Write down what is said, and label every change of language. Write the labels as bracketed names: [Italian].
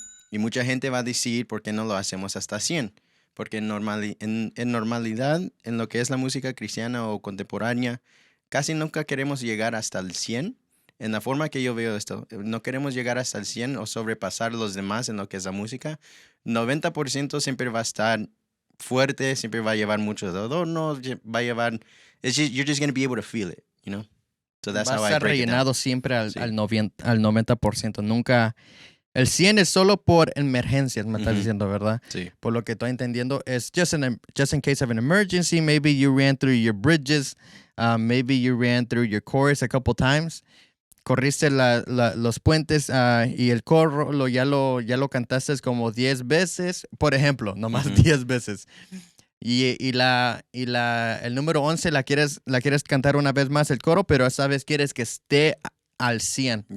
[Spanish] Y mucha gente va a decir por qué no lo hacemos hasta 100. Porque en normalidad, en lo que es la música cristiana o contemporánea, casi nunca queremos llegar hasta el 100. En la forma que yo veo esto, no queremos llegar hasta el 100 o sobrepasar los demás en lo que es la música. 90% siempre va a estar fuerte, siempre va a llevar muchos adornos, va a llevar... [English] you're just going to be able to feel it, you know? So that's how I break it down. [Spanish] Va a estar rellenado siempre Sí. al 90%. Nunca... El 100 es solo por emergencias, me estás diciendo, ¿verdad? Sí. Por lo que estoy entendiendo, es [English] just in case of an emergency. Maybe you ran through your bridges. Maybe you ran through your chorus a couple times. [Spanish] Corriste los puentes y el coro ya lo cantaste como 10 veces, por ejemplo, nomás 10 veces. Y el número 11 la quieres cantar una vez más el coro, pero esta vez quieres que esté al 100.